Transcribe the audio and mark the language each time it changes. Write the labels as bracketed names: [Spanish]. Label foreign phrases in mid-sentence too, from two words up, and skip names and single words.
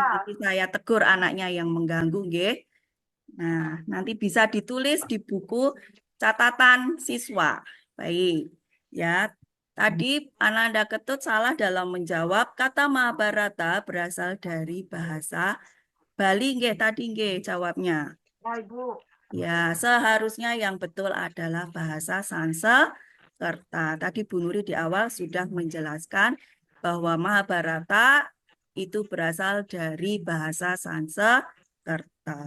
[Indonesian] Nanti saya tegur anaknya yang mengganggu, nggih. Nah, nanti bisa ditulis di buku catatan siswa. Baik, ya. Tadi Ananda Ketut salah dalam menjawab kata Mahabharata berasal dari bahasa Bali, nggih. Tadi nggih jawabnya. Ya, Ibu. Ya, seharusnya yang betul adalah bahasa Sanskerta. Tadi Bu Nuri di awal sudah menjelaskan bahwa Mahabharata itu berasal dari bahasa Sanskerta.